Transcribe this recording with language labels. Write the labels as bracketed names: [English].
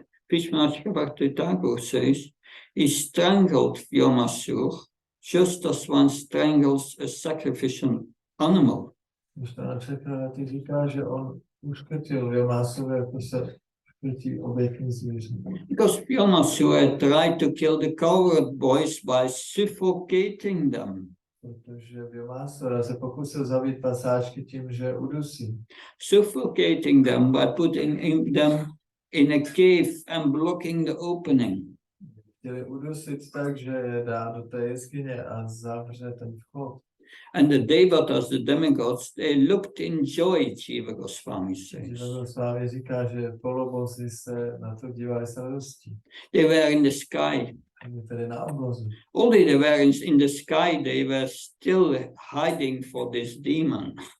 [English] Vishwanath Bhakti Thakur says, he strangled Vyomasura just as one strangles a sacrificial animal. [Czech] Ty říká, že on uškrtil Vyomasuru, jako se škrtí obětní zvíře. [English] Because Vyomasura tried to kill the coward boys by suffocating them. [Czech] Protože Vyomasura se pokusil zabít pasáčky tím, že udusí. [English] Suffocating them by putting them in a cave and blocking the opening. [Czech] Chtěli udusit tak, že je dá do té jeskyně a zavře ten vchod. [English] And the devatas, the demigods, they looked in joy, Jiva Goswami says. [Czech] Jiva Goswami říká, že polobozi se na to dívali s radostí. [English] They were in the sky. [Czech] Oni tedy na oblozu. [English] Although they were in the sky, they were still hiding for this demon.